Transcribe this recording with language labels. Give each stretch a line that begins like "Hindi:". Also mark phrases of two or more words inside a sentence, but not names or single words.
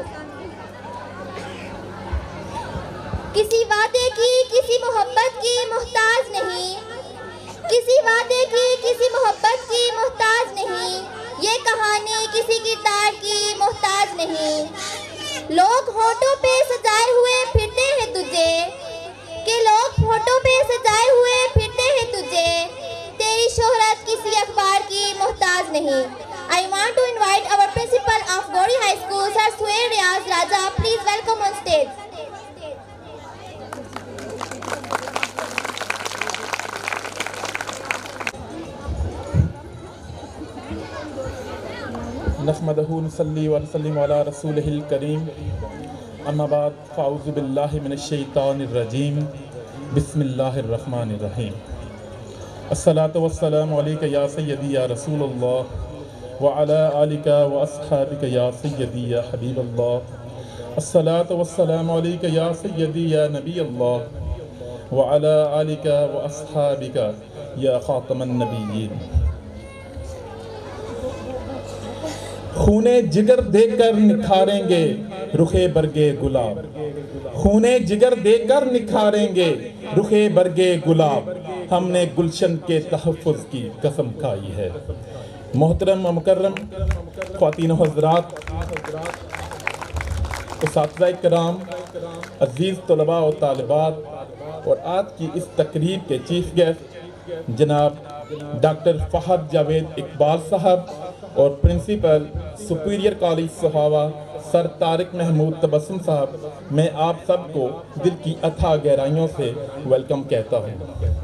Urdu: کسی وعدے کی کسی محبت کی محتاج نہیں، کسی وعدے کی کسی محبت کی محتاج نہیں، یہ کہانی کسی کی تار کی محتاج نہیں. لوگ ہونٹوں پہ سجائے ہوئے پھرتے ہیں تجھے، کہ لوگ ہونٹوں پہ سجائے ہوئے پھرتے ہیں تجھے، تیری شہرت کسی اخبار کی محتاج نہیں.
English: I want to invite our principal of Gori High School, Sir Suhail Riaz Raja. Please welcome on stage.
Arabic: نحمده ونصلي ونسلم على رسوله الكريم، أما بعد فأعوذ بالله من الشيطان الرجيم، بسم الله الرحمن الرحيم. الصلاة والسلام عليك يا سيدي يا رسول الله وعلى آلك وأصحابك يا سيدي يا حبيب الله. الصلاة والسلام عليك يا سيدي يا نبي الله وعلى آلك وأصحابك يا خاتم النبيين.
Urdu: خون جگر دے کر نکھاریں گے رخ برگ گلاب، خون جگر دے کر نکھاریں گے رخ برگ گلاب، ہم نے گلشن کے تحفظ کی قسم کھائی ہے. محترم مکرم خواتین حضرات، استاد کرام، عزیز طلبہ اور طالبات اور آج کی اس تقریب کے
English: chief guest
Urdu: جناب ڈاکٹر فہد جاوید اقبال صاحب اور پرنسپل سپیریئر کالج سوہاوہ سر طارق محمود تبسم صاحب، میں آپ سب کو دل کی اتھاہ گہرائیوں سے ویلکم کہتا ہوں.